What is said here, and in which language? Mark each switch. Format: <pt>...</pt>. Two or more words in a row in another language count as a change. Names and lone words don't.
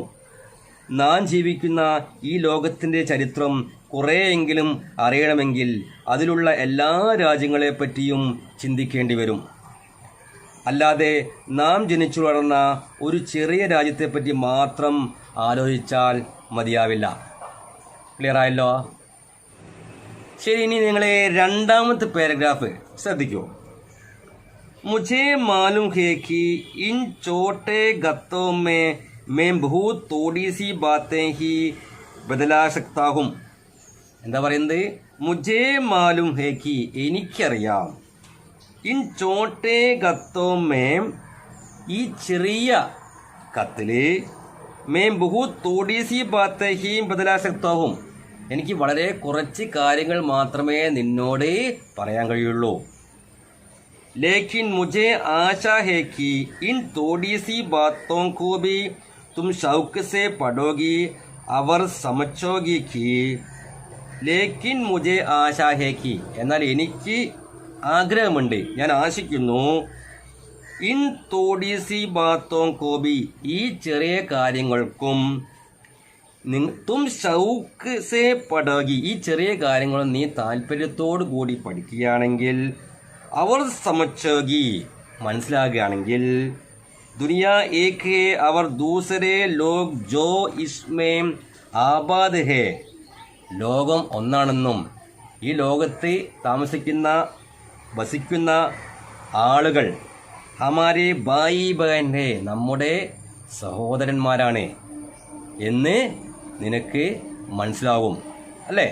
<ml>നാം ജീവിക്കുന്ന ഈ ലോകത്തിൻ്റെ ചരിത്രം കുറേയെങ്കിലും അറിയണമെങ്കിൽ അതിലുള്ള എല്ലാ രാജ്യങ്ങളെപ്പറ്റിയും ചിന്തിക്കേണ്ടി വരും. അല്ലാതെ നാം ജനിച്ചു വളർന്ന ഒരു ചെറിയ രാജ്യത്തെപ്പറ്റി മാത്രം ആലോചിച്ചാൽ മതിയാവില്ല. ക്ലിയർ ആയല്ലോ? ശരി, ഇനി നിങ്ങളെ രണ്ടാമത്തെ പാരഗ്രാഫ് ശ്രദ്ധിക്കൂ.</ml> <hi>मुझे मालूम है कि इन छोटे गत्तों में मैं बहुत थोड़ी सी बातें ही बदला सकता हूँ.</hi> <ml>എന്താ പറയുന്നത്?</ml> <hi>മുझे मालूम है कि എനിക്കറിയാം, इन छोटे गत्तों में</hi> <ml>ഈ ചെറിയ കത്തില്</ml> <hi>में बहुत थोड़ी सी बातें ही बदला सकता हूँ</hi> <ml>എനിക്ക് വളരെ കുറച്ച് കാര്യങ്ങൾ മാത്രമേ നിന്നോട് പറയാൻ കഴിയുള്ളൂ.</ml> <hi>लेकिन मुझे आशा है कि इन थोड़ी सी बातों को भी तुम शौक से पढ़ोगी और समझोगी कि लेकिन मुझे आशा है कि</hi> <ml>എന്നാൽ എനിക്ക് ആഗ്രഹമുണ്ട്, ഞാൻ ആശിക്കുന്നു,</ml> <hi>इन थोड़ी सी बातों को भी</hi> <ml>ഈ ചെറിയ കാര്യങ്ങൾക്കും</ml> <hi>तुम शौक से पढ़ोगी</hi> <ml>ഈ ചെറിയ കാര്യങ്ങൾ നീ താല്പര്യത്തോടു കൂടി</ml> <hi>പഠിക്കുകയാണെങ്കിൽ और समझोगी മനസ്സിലാകുകയാണെങ്കിൽ दुनिया एक है और दूसरे लोग जो इसमें आबाद हैं</hi> <ml>ലോകം ഒന്നാണെന്നും ഈ ലോകത്ത് താമസിക്കുന്ന വസിക്കുന്ന ആളുകൾ</ml> <hi>हमारे भाई बहन हैं</hi> <ml>നമ്മുടെ സഹോദരന്മാരാണ് എന്ന് നിനക്ക് മനസ്സിലാവും അല്ലേ.</ml>